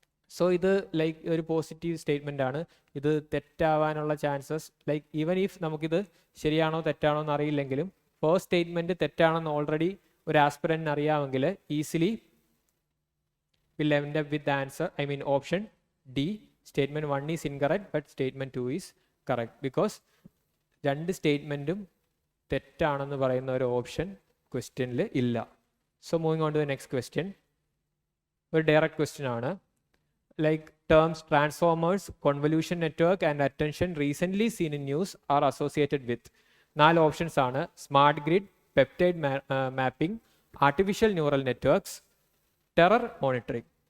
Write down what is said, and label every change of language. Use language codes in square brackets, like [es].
[ml] So ഇത് ഒരു positive statement ആണ്. ഇത് തെറ്റാവാനുള്ള ചാൻസസ് [en] even if [ml] നമുക്കിത് ശരിയാണോ തെറ്റാണോ എന്ന് അറിയില്ലെങ്കിലും ഫസ്റ്റ് സ്റ്റേറ്റ്മെൻറ്റ് തെറ്റാണെന്ന് ഓൾറെഡി ഒരു ആസ്പിറൻറ്റിന് അറിയാമെങ്കിൽ [en] Easily will end up with answer option D. Statement 1 is incorrect but statement 2 is correct because 2 [ml] സ്റ്റേറ്റ്മെൻറ്റും തെറ്റാണെന്ന് പറയുന്ന ഒരു ഓപ്ഷൻ ക്വസ്റ്റ്യനിൽ ഇല്ല. [en] so moving on to the next question, [ml] ഒരു ഡയറക്റ്റ് ക്വസ്റ്റ്യൻ ആണ്. [en] Terms transformers, convolution network and attention recently seen in news are associated with. [ml] 4 options ആണ്. [en] Smart grid, peptide mapping, artificial neural networks, terror monitoring.